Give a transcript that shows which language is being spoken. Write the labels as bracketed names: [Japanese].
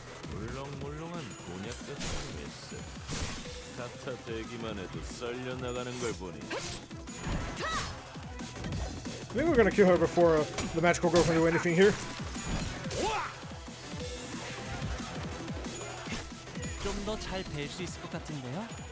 [Korean] 물렁물렁한 곤약 같은 메스. 카타 대기만 해도 썰려 나가는 걸 보니 [English] I think we're gonna kill her before the magical girl can do anything here. [Korean] 좀 더 잘 될 수 있을 것 같은데요.